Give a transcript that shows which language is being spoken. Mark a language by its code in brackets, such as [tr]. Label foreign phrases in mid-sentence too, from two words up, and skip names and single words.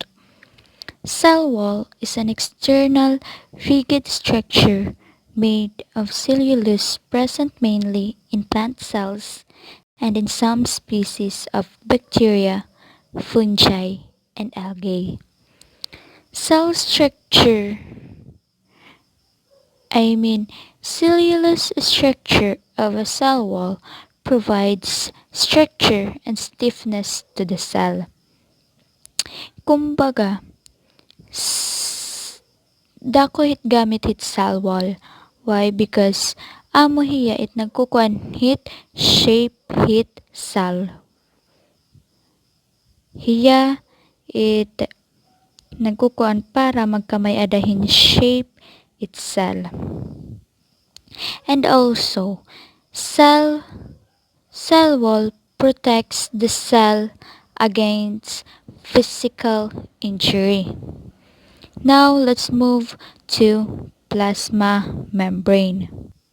[en] Cell wall is an external rigid structure made of cellulose present mainly in plant cells and in some species of bacteria, fungi, and algae. Cell structure, I mean cellulose structure of a cell wall provides structure and stiffness to the cell. [war] Kumbaga, dako hit gamit hit [en] cell wall. [war] Why? Because amo hiya it nagkukuan hit shape hit cell. Hiya it nagkukuan para magkamay adahin shape its cell. [en] And also, cell wall protects the cell against physical injury. Now let's move to plasma membrane.